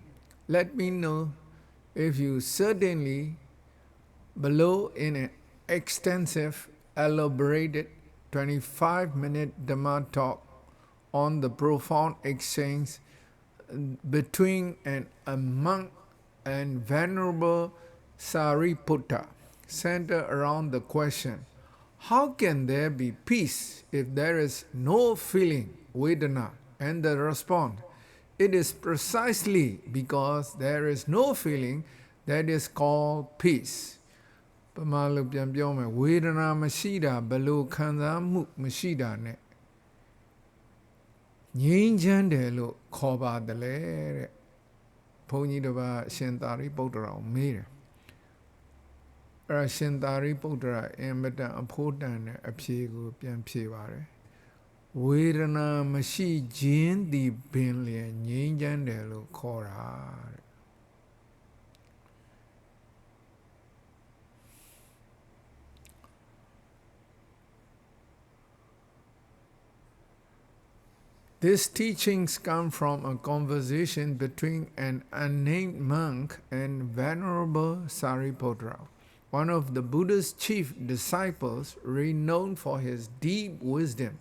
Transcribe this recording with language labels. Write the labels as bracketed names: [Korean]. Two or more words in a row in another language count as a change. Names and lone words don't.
[English] Let me know if you certainly below in an extensive, elaborated 25-minute Dhamma talk on the profound exchange between a monk and Venerable Sariputta, centered around the question, how can there be peace if there is no feeling, vedana? And the response, it is precisely because there is no feeling that is called peace. [Burmese] ပမာလို့ပြန်ပြောမယ်ဝေဒနာမရှိတာဘယ်လိုခံစားမှုမရှိတာနဲ့ငြိမ်းချမ်းတယ်လို့ ခေါ်ပါတယ်တဲ့ဘုန်းကြီးတစ်ပါးရှင်သာရိပုတ္တရာကိုမေးတယ်အဲ့ဒါရှင်သာရိပုတ္တရာအင်မတန်အဖို့တန်တဲ့အဖြေကိုပြန်ဖြေပါတယ်ဝေဒနာမရှိခြင်းသည်ပင်လျင်ငြိမ်းချမ်းတယ်လို့ခေါ်တာတဲ့ [English] These teachings come from a conversation between an unnamed monk and Venerable Sariputta, one of the Buddha's chief disciples, renowned for his deep wisdom.